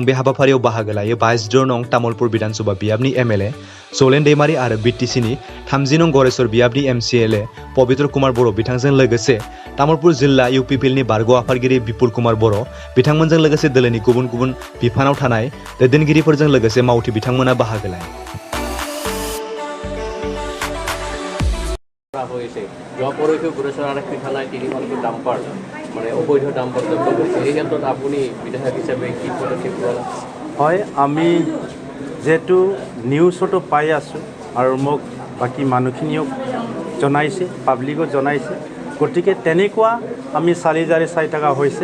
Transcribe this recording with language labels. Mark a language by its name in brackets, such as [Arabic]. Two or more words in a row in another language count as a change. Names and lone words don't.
[Bodo] बे हाबाफारियाव बाहागो लायो 22 नं तामुलपुर विधानसभा बियाबनि MLA जलेन दैमारी आरो BTCनि 30 नं गरेस्वर बियाबनि MCLA पवित्र कुमार बर' बिथांजों लोगोसे तामुलपुर जिल्ला UPPLनि बारग' आफादगिरि बिपुल कुमार बर' बिथांमोनजों लोगोसे दोलोनि गुबुन गुबुन बिफानाव थानाय दैदेनगिरिफोरजों लोगोसे मावथि बिथांमोना बाहागो लायो। [Assamese] হয়, আমি যেহেতু নিউজতো পাই আছোঁ আৰু মোক বাকী মানুহখিনিও জনাইছে, পাব্লিকো জনাইছে, গতিকে তেনেকুৱা আমি চালি জাৰি চাই থকা হৈছে।